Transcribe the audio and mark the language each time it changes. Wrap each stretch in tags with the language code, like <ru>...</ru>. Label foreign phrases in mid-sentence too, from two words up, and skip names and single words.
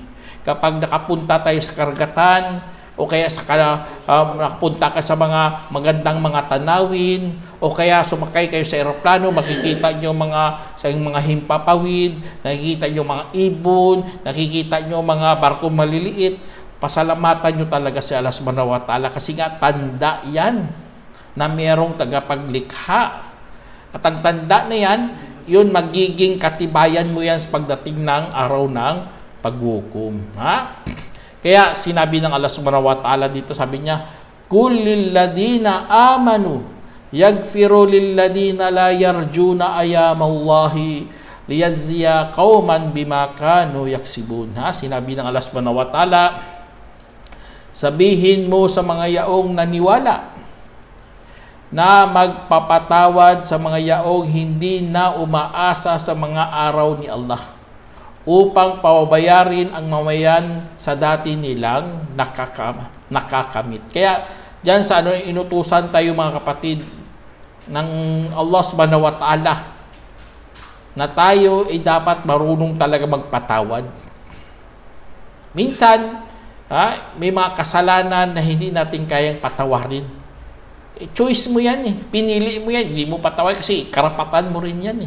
<tl>Kapag nakapunta tayo sa karagatan, o kaya nakapunta ka sa mga magandang mga tanawin, o kaya sumakay kayo sa eroplano, makikita nyo sa mga himpapawid, nakikita nyo mga ibon, nakikita nyo mga barko maliliit. Pasalamatan nyo talaga si Allah</tl> <ar>سبحانه وتعالى</ar> <tl>kasi nga tanda yan na merong tagapaglikha. At ang tanda na yan, yun magiging katibayan mo yan sa pagdating ng araw ng paghukom. Kaya sinabi ng Allah</tl> <ar>سبحانه وتعالى</ar> <tl>dito, sabi niya,</tl> <ar>قل للذين آمنوا يغفروا للذين لا يرجون أيام الله ليجزي قوما بما كانوا يكسبون.</ar> <tl>Sinabi ng Allah</tl> <ar>سبحانه وتعالى,</ar> <tl>sabihin mo sa mga yaong naniwala na magpapatawad sa mga yaong hindi na umaasa sa mga araw ni Allah, upang pababayarin ang mamayan sa dati nilang nakakamit. Kaya, dyan sa inutusan tayo mga kapatid, ng Allah</tl> <ar>سبحانه وتعالى</ar> <tl>na tayo ay dapat marunong talaga magpatawad. Minsan, may mga kasalanan na hindi natin kayang patawarin. Choice mo yan eh. Pinili mo yan. Hindi mo patawarin kasi karapatan mo rin yan eh.</tl>